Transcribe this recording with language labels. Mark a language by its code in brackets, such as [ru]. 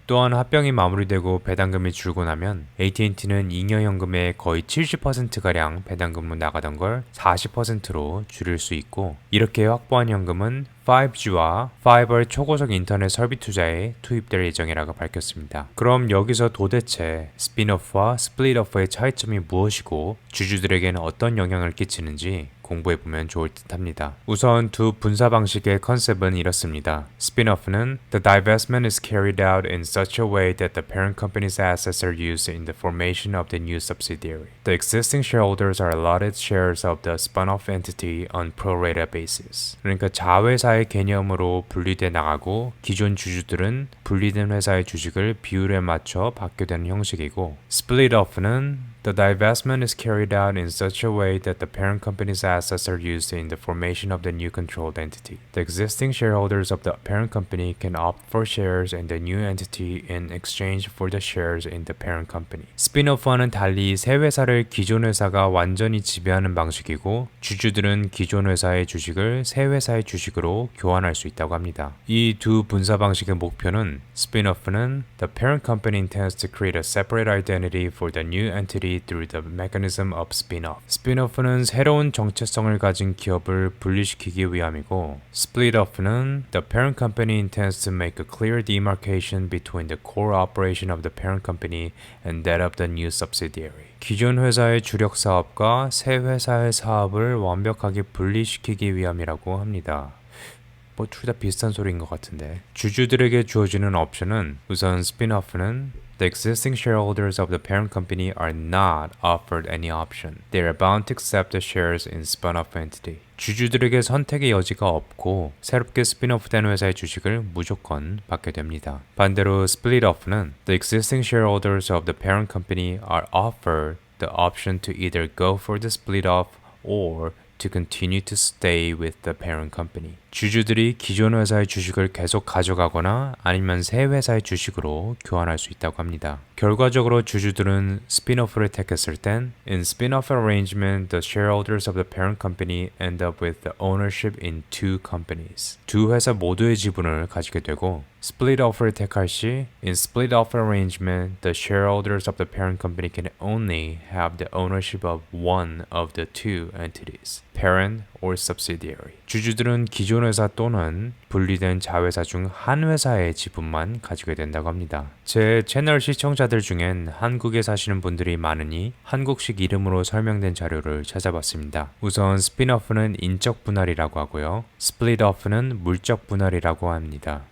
[ko] 또한 합병이 마무리되고 배당금이 줄고 나면 AT&T는 잉여연금의 거의 70%가량 배당금으로 나가던 걸 40%로 줄일 수 있고 이렇게 확보한 연금은 5G와 파이버의 초고속 인터넷 설비 투자에 투입될 예정이라고 밝혔습니다. 그럼 여기서 도대체 스핀오프와 스플릿오프의 차이점이 무엇이고 주주들에게는 어떤 영향을 끼치는지 공부해보면 좋을 듯 합니다. 우선 두 분사 방식의 컨셉은 이렇습니다. [en] 스핀오프는 The divestment is carried out in such a way that the parent company's assets are used in the formation of the new subsidiary. The existing shareholders are allotted shares of the spun-off entity on pro-rata basis. 그러니까 자회사의 개념으로 분리돼 나가고 기존 주주들은 분리된 회사의 주식을 비율에 맞춰 받게 되는 형식이고 스플릿오프는 The divestment is carried out in such a way that the parent company's assets are used in the formation of the new controlled entity. The existing shareholders of the parent company can opt for shares in the new entity in exchange for the shares in the parent company. [ko] 스핀오프와는 달리 새 회사를 기존 회사가 완전히 지배하는 방식이고 주주들은 기존 회사의 주식을 새 회사의 주식으로 교환할 수 있다고 합니다. [en] 이 두 분사 방식의 목표는 스핀오프는 The parent company intends to create a separate identity for the new entity through the mechanism of spin-off. 스핀오프는 새로운 정체성을 가진 기업을 분리시키기 위함이고 스플릿오프는 The parent company intends to make a clear demarcation between the core operation of the parent company and that of the new subsidiary. [ko] 기존 회사의 주력 사업과 새 회사의 사업을 완벽하게 분리시키기 위함이라고 합니다. [en] 뭐 둘 다 비슷한 소리인 것 같은데 주주들에게 주어지는 옵션은 우선 스핀오프는 The existing shareholders of the parent company are not offered any option. They are bound to accept the shares in spun-off entity. [ko] 주주들에게 선택의 여지가 없고 새롭게 스핀오프된 회사의 주식을 무조건 받게 됩니다. [en] 반대로 스플릿오프는 The existing shareholders of the parent company are offered the option to either go for the split-off or to continue to stay with the parent company. [ko] 주주들이 기존 회사의 주식을 계속 가져가거나 아니면 새 회사의 주식으로 교환할 수 있다고 합니다. [en] 결과적으로 주주들은 스핀오프를 택했을 땐 In spin-off arrangement, the shareholders of the parent company end up with the ownership in two companies. 두 회사 모두의 지분을 가지게 되고 split-off를 택할 시 In split-off arrangement, the shareholders of the parent company can only have the ownership of one of the two entities, parent or subsidiary. [ko] 주주들은 기존 회사 또는 분리된 자회사 중 한 회사의 지분만 가지게 된다고 합니다. 제 채널 시청자들 중엔 한국에 사시는 분들이 많으니 한국식 이름으로 설명된 자료를 찾아봤습니다. 우선 스핀오프는 인적 분할이라고 하고요. 스플릿오프는 물적 분할이라고 합니다.